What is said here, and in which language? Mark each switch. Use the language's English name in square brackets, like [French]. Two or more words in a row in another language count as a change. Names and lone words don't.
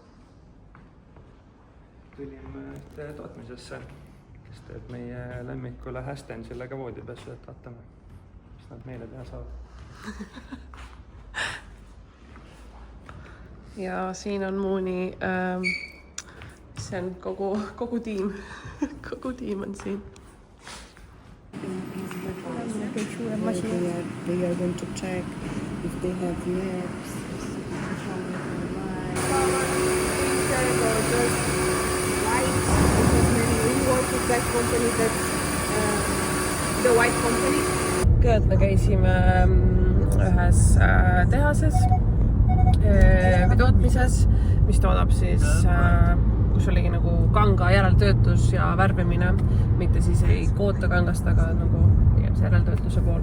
[Estonian] Tulime tootmisesse, kes teeb meie lemmikule Hästensile ka voodipesu, et vaatame, mis nad meile teha saavad. Ja siin on Mooni, see on kogu tiim, kogu tiim on siin. [English] They are going to check if they have labs. [Estonian] Kõigepealt me käisime ühes tehases või tootmises, mis toodab siis, kus oligi nagu kanga järeltöötlus ja värvimine, mitte siis ei koota kangast, aga nagu pigem see järeltöötluse pool.